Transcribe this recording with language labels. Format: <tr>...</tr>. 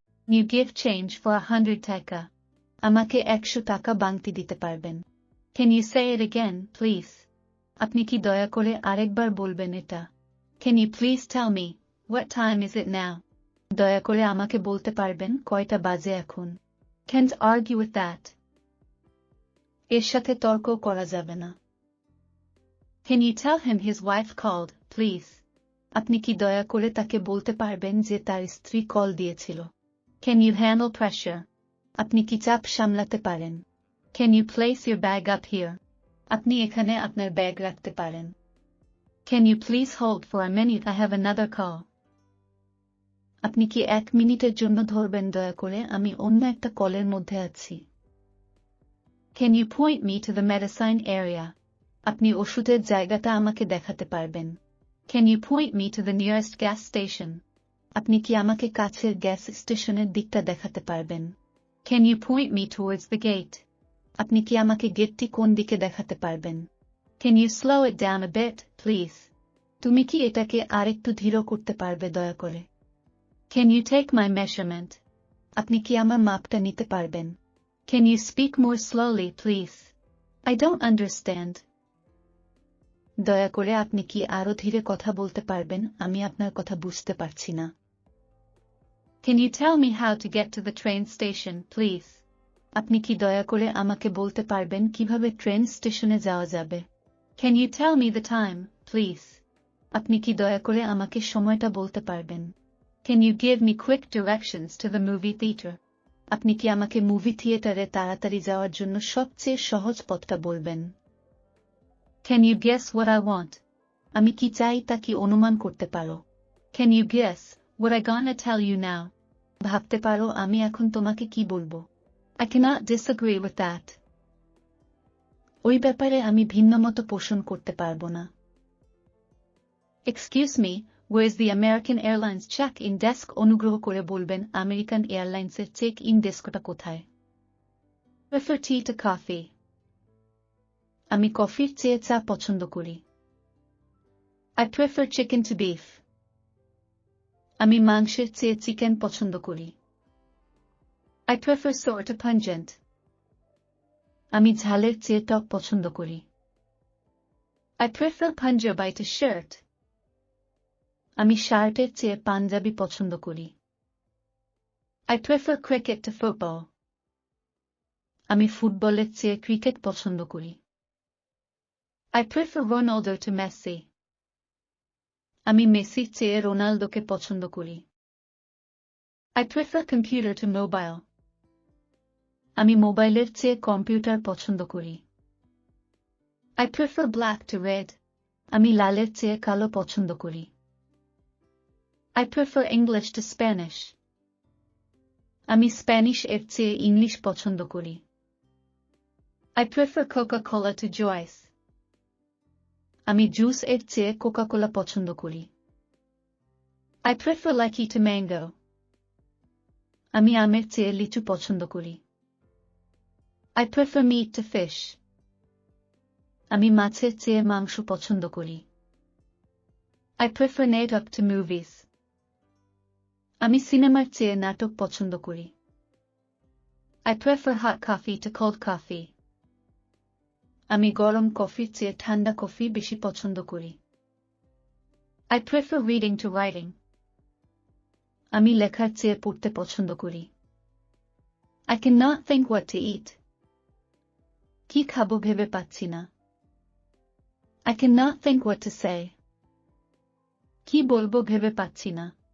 <en>You give change for 100</en> <bn>টাকা. আমাকে 100 টাকা বাংতি দিতে পারবেন?</bn> <en>Can you say it again, please?</en> <bn>আপনি কি দয়া করে আরেকবার বলবেন এটা?</bn> <en>Can you please tell me, what time is it now?</en> <bn>দয়া করে আমাকে বলতে পারবেন কয়টা বাজে এখন?</bn> <en>Can't argue with that.</en> <bn>এর সাথে তর্ক করা যাবে না.</bn> <en>Can you tell him his wife called, please?</en> <bn>আপনি কি দয়া করে তাকে বলতে পারবেন যে তার স্ত্রী কল দিয়েছিল?</bn> <en>Can you handle pressure?</en> <bn>আপনি কি চাপ সামলাতে পারেন?</bn> <en>Can you place your bag up here?</en> <bn>আপনি এখানে আপনার ব্যাগ রাখতে পারেন?</bn> <en>Can you please hold for a minute? I have another call.</en> <bn>আপনি কি 1 মিনিটের জন্য ধরবেন দয়া করে, আমি অন্য একটা কলের মধ্যে আছি?</bn> <en>Can you point me to the medicine area?</en> <bn>আপনি ওষুধের জায়গাটা আমাকে দেখাতে পারবেন?</bn> <en>Can you point me to the nearest gas station?</en> <bn>আপনি কি আমাকে কাছের গ্যাস স্টেশনের দিকটা দেখাতে পারবেন?</bn> <en>Can you point me towards the gate?</en> <bn>আপনি কি আমাকে গেটটি কোন দিকে দেখাতে পারবেন?</bn> <en>Can you slow it down a bit, please?</en> <bn>তুমি কি এটাকে আরেকটু ধীর করতে পারবে দয়া করে?</bn> <en>Can you take my measurement?</en> <bn>আপনি কি আমার মাপটা নিতে পারবেন?</bn> <en>Can you speak more slowly, please? I don't understand.</en> <bn>দয়া করে আপনি কি আরো ধীরে কথা বলতে পারবেন, আমি আপনার কথা বুঝতে পারছি না?</bn> <en>Can you tell me how to get to the train station, please?</en> <bn>আপনি কি দয়া করে আমাকে বলতে পারবেন কিভাবে ট্রেন স্টেশনে যাওয়া যাবে?</bn> <en>Can you tell me the time, please?</en> <bn>আপনি কি দয়া করে আমাকে সময়টা বলতে পারবেন?</bn> <en>Can you give me quick directions to the movie theater?</en> <bn>আপনি কি আমাকে মুভি থিয়েটারে তাড়াতাড়ি যাওয়ার জন্য সবচেয়ে সহজ পথটা বলবেন?</bn> <en>Can you guess what I want?</en> <bn>আমি কি চাই তা কি অনুমান করতে পারো?</bn> <en>Can you guess what I gonna tell you now?</en> <bn>ভাবতে পারো আমি এখন তোমাকে কি বলবো?</bn> <en>I cannot disagree with that.</en> <bn>ওই ব্যাপারে আমি ভিন্নমত পোষণ করতে পারবো না.</bn> <en>Excuse me, where is the American Airlines check-in desk?</en> <bn>অনুগ্রহ করে বলবেন আমেরিকান এয়ারলাইন্সের চেক-ইন ডেস্কটা কোথায়?</bn> <en>Prefer tea to coffee.</en> <bn>আমি কফির চেয়ে চা পছন্দ করি.</bn> <en>I prefer chicken to beef.</en> <bn>আমি মাংসের চেয়ে চিকেন পছন্দ করি.</bn> <en>I prefer sour to pungent.</en> <bn>আমি ঝালের চেয়ে টক পছন্দ করি.</bn> <en>I prefer Punjabi to shirt.</en> <bn>আমি শার্টের চেয়ে পাঞ্জাবি পছন্দ করি.</bn> <en>I prefer cricket to football.</en> <bn>আমি ফুটবলের চেয়ে ক্রিকেট পছন্দ করি.</bn> <en>I prefer Ronaldo to Messi.</en> <bn>আমি মেসির চেয়ে রোনালদোকে পছন্দ করি.</bn> <en>I prefer computer to mobile.</en> <bn>আমি মোবাইলের চেয়ে কম্পিউটার পছন্দ করি.</bn> <en>I prefer black to red.</en> <bn>আমি লালের চেয়ে কালো পছন্দ করি.</bn> <en>I prefer English to Spanish.</en> <bn>আমি স্প্যানিশ এর চেয়ে ইংলিশ পছন্দ করি.</bn> <en>I prefer Coca-Cola to Joyce.</en> <bn>আমি জুস এর চেয়ে কোকা-কোলা পছন্দ করি.</bn> <en>I prefer lychee to mango.</en> <bn>আমি আমের চেয়ে লিচু পছন্দ করি.</bn> <en>I prefer meat to fish.</en> <bn>আমি মাছের চেয়ে মাংস পছন্দ করি.</bn> <en>I prefer natok to movies.</en> <bn>আমি সিনেমার চেয়ে নাটক পছন্দ করি.</bn> <en>I prefer hot coffee to cold coffee.</en> <bn>আমি গরম কফির চেয়ে ঠান্ডা কফি বেশি পছন্দ করি.</bn> <en>I prefer reading to writing.</en> <bn>আমি লেখার চেয়ে পড়তে পছন্দ করি.</bn> <en>I cannot think what to eat.</en> <bn>কি খাবো ভেবে পাচ্ছি না.</bn> <en>I cannot think what to say.</en> <bn>কি বলবো ভেবে পাচ্ছি না.</bn>